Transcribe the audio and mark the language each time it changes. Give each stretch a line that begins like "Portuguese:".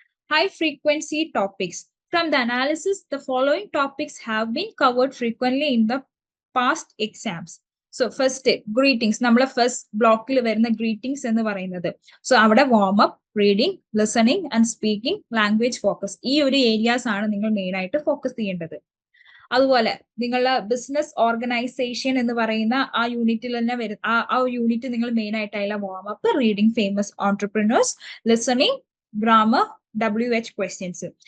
English: High frequency topics. From the analysis, the following topics have been covered frequently in the past exams.
Malayalam: So first greetings, നമ്മളെ first ബ്ലോക്കിൽ വരുന്ന greetings എന്ന് പറയുന്നത്. So അവിടെ warm up, reading, listening and speaking, language focus, ഈ ഒരു areas ആണ് നിങ്ങൾ മെയിൻ ആയിട്ട് ഫോക്കസ് ചെയ്യേണ്ടത്. അതുപോലെ നിങ്ങളുടെ ബിസിനസ് ഓർഗനൈസേഷൻ എന്ന് പറയുന്ന ആ യൂണിറ്റിൽ തന്നെ വരുന്ന ആ യൂണിറ്റ് നിങ്ങൾ മെയിൻ ആയിട്ട് അതിലെ warm up, reading famous ഓൺടർപ്രിനേഴ്സ്, listening, grammar, WH questions.